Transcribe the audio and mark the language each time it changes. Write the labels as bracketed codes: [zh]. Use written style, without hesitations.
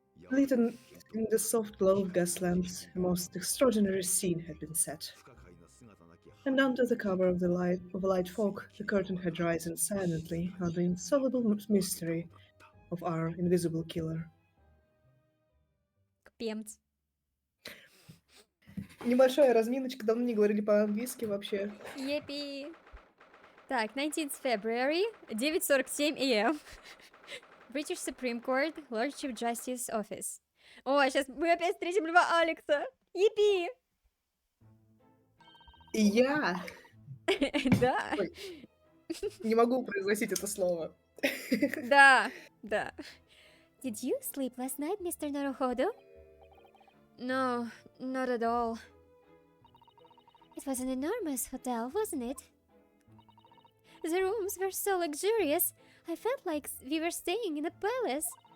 [en] Lit in the soft glow of gas lamps, a most extraordinary scene had been set. And under the cover of a light fog, the curtain had risen silently on the insoluble mystery of our invisible killer. Пемц. [ru] Небольшая разминочка, давно не говорили по-английски вообще. Епи. [en] Так, 19 February, 9:47 a.m. British Supreme Court, Lord Chief Justice Office. [ru] О, сейчас мы опять встретим Льва Алекса. Епи. И я Да. Ой. не могу произносить это слово. Да, да. [en] Did you sleep last night, Mr. Naruhodo? No, not at all. It was an enormous hotel, wasn't it? The rooms were so luxurious, I felt like we were staying in a palace.